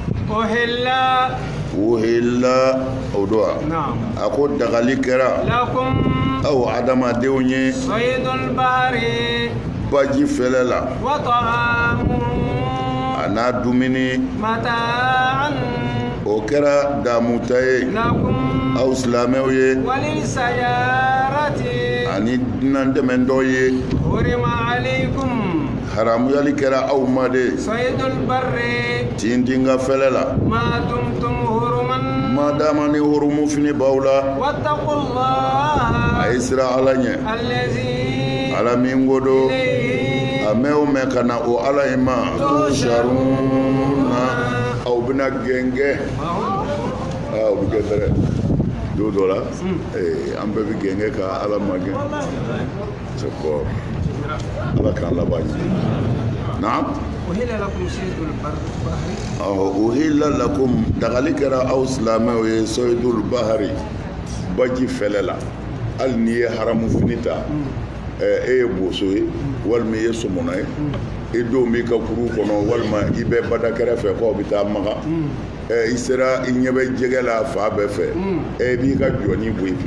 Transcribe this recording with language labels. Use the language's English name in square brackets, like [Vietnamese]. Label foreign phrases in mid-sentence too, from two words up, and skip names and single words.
[Bambara] ohela o don a ko dagali kɛra aw adamadenw ye baji fɛlɛ la a n'a dumuni o kɛra damuta ye [Arabic] لكم [Bambara] aw silamɛw ye [Arabic] وللسيارة [Bambara] ani dunan dɛmɛndɔ ye [Arabic] حرم عليكم [Bambara] haramuyali kɛra aw ma de [Arabic] صيد البر [Bambara] tintin ka fɛlɛ la [Arabic] ما دمتم حرما [Bambara] madama ni hurumu fini b'aw la [Arabic] واتقوا الله [Bambara] a ye sira ala ɲɛ [Arabic] الذي [Bambara] ala min ko do [Arabic] إليه [Bambara] a mɛn o mɛn ka na o ala in ma tusharuna aw bɛna gɛngɛ o bɛ kɛ dɛrɛ don dɔ la an bɛɛ bɛ gɛngɛ ka ala ma gɛn [French] c'est fort [Bambara] ala k'an laban ɲɛ naam [Arabic] أهل لكم صيد البر أحل لكم [Bambara] dagali kɛra aw silamɛw ye [Arabic] صيد البحر [Bambara] baji fɛlɛ la hali n'i ye haramu fini ta e ye boso ye walima i ye somɔnɔ ye i denw b'i ka kuru kɔnɔ walima i bɛ bada kɛrɛfɛ k'aw bɛ taa maga i sera i ɲɛ bɛ jɛgɛ la fa bɛɛ fɛ i b'i ka jɔni bɔ i